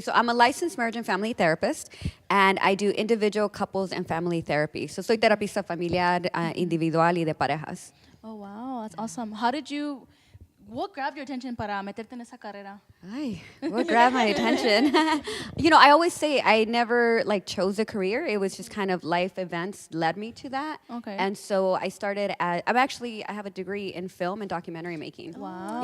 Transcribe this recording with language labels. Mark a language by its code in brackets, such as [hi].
[en] So I'm a licensed marriage and family therapist, and I do individual, couples, and family therapy. So [es] soy terapista familiar, individual y de parejas. [en] Oh, wow. That's awesome. What grabbed your attention [es] para meterte en esa carrera? [en] Ay, what grabbed my attention? I always say I never chose a career. It was just kind of life events led me to that. Okay. And so I started I have a degree in film and documentary making. Wow.